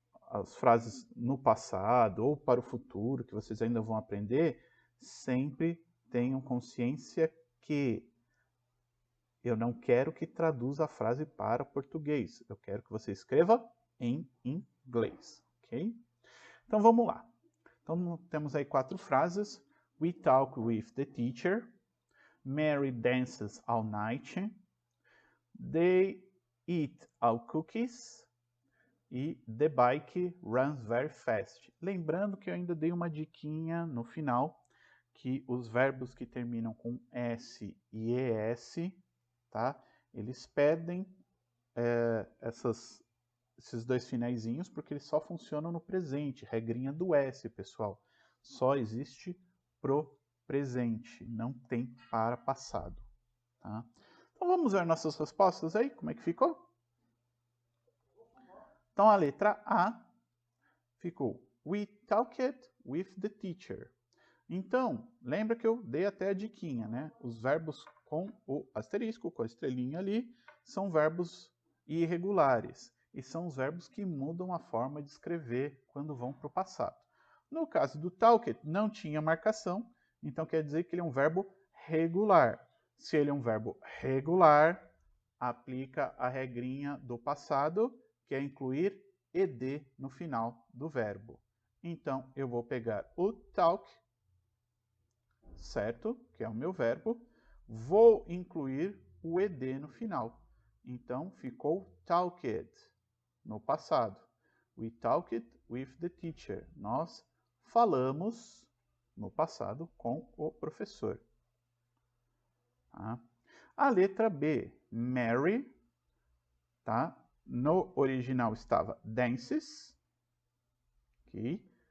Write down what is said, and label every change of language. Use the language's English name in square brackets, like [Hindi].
[Portuguese] as frases no passado ou para o futuro, que vocês ainda vão aprender, sempre tenham consciência que eu não quero que traduza a frase para português. Eu quero que você escreva em inglês, ok? Então vamos lá. Então temos aí 4 frases. [English] We talk with the teacher. Mary dances all night. They eat all cookies. E the bike runs very fast. [Portuguese] Lembrando que eu ainda dei uma diquinha no final, que os verbos que terminam com S e ES, tá? Eles pedem esses 2 finaizinhos porque eles só funcionam no presente. Regrinha do S, pessoal. Só existe pro presente, não tem para passado. Tá? Então vamos ver nossas respostas aí, como é que ficou? Então a letra A ficou [English] We talked with the teacher. [Portuguese] Então, lembra que eu dei até a diquinha, né? Os verbos com o asterisco, com a estrelinha ali, são verbos irregulares. E são os verbos que mudam a forma de escrever quando vão para o passado. No caso do talked, não tinha marcação, então quer dizer que ele é um verbo regular. Se ele é um verbo regular, aplica a regrinha do passado, que é incluir ed no final do verbo. Então, eu vou pegar o talk, certo? Que é o meu verbo. Vou incluir o ed no final. Então, ficou talked no passado. [English] We talked with the teacher. [Portuguese] Nós falamos no passado com o professor. Tá? A letra B, Mary, tá? No original estava dances, ok?